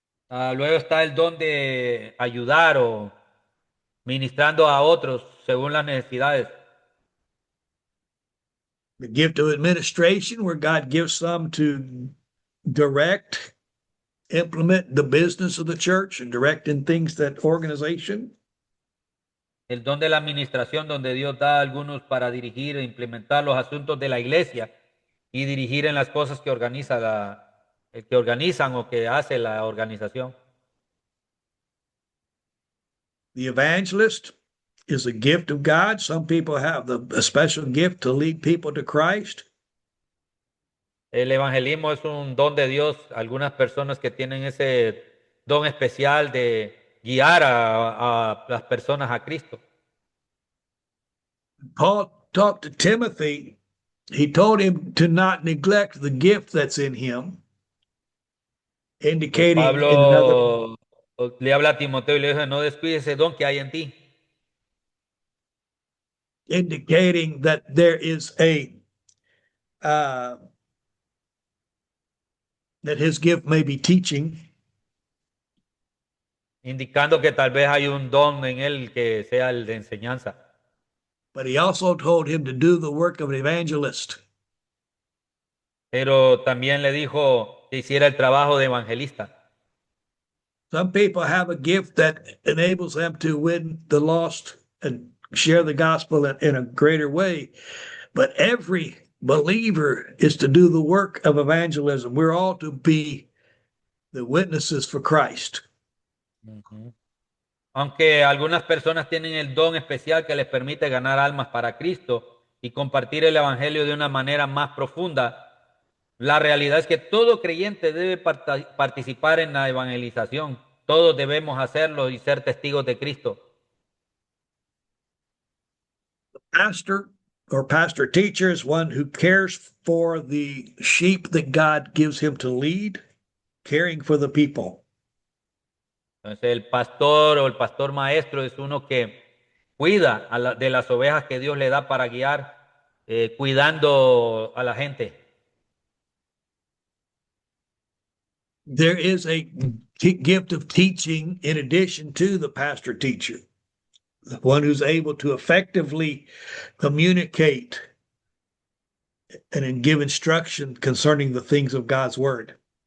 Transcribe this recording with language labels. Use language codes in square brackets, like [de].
[es] Luego está el don de ayudar o ministrando a otros según las necesidades. [en] The gift of administration, where God gives some to direct, implement the business of the church and direct in things that organization. [es] El don de la administración, donde Dios da a algunos para dirigir e implementar los asuntos de la iglesia y dirigir en las cosas que que organizan o que hace la organización. [en] The evangelist is a gift of God. Some people have a special gift to lead people to Christ. [es] El evangelismo es un don de Dios. Algunas personas que tienen ese don especial de guiar a las personas a Cristo. [en] Paul talked to Timothy. He told him to not neglect the gift that's in him, indicating in another, [es] Pablo le habla a Timoteo y le dice, no descuides ese don que hay en ti. [en] indicating that there is that his gift may be teaching. [es] Indicando que tal vez hay un don en él que sea el de enseñanza. [en] But he also told him to do the work of an evangelist. [es] Pero también le dijo que hiciera el trabajo de evangelista. [en] Some people have a gift that enables them to win the lost and share the gospel in a greater way. But every believer is to do the work of evangelism. We're all to be the witnesses for Christ. [es] Aunque algunas personas tienen el don especial que les permite ganar almas para Cristo y compartir el evangelio de una manera más profunda, la realidad es que todo creyente debe participar en la evangelización. Todos debemos hacerlo y ser testigos de Cristo. [en] The pastor or pastor teacher is one who cares for the sheep that God gives him to lead, caring for the people. [es] Entonces el pastor o el pastor maestro es uno que cuida de las ovejas que Dios le da para guiar, cuidando a la gente. [en] There is a gift of teaching in addition to the pastor teacher, the one who's able to effectively communicate and give instruction concerning the things of God's word.